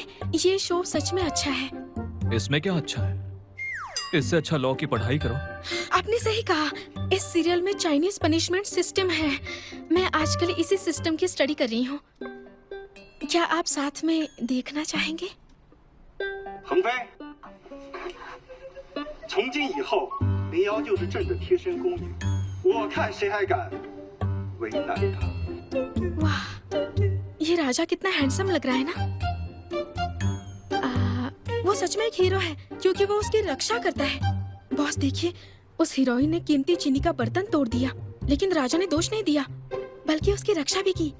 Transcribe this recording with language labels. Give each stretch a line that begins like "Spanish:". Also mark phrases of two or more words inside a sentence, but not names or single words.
Hindi: ये शो सच में अच्छा है। इसमें क्या अच्छा है? इससे अच्छा लॉ की पढ़ाई करो। आपने सही कहा, इस सीरियल में
English: Chinese punishment system
Hindi: है। मैं आजकल इसी सिस्टम की स्टडी कर रही हूँ। क्या आप साथ में देखना चाहेंगे?
Chinese: 恒飞，从今以后，林瑶就是朕的贴身宫女， 我看谁还敢为难他。
Hindi: वाह, ये राजा कितना हैंडसम लग रहा है ना। वो सच में एक हीरो है क्योंकि वो उसकी रक्षा करता है। बॉस देखिए, उस हीरोइन ने कीमती चीनी का बर्तन तोड़ दिया, लेकिन राजा ने दोष नहीं दिया, बल्कि उसकी रक्षा भी की।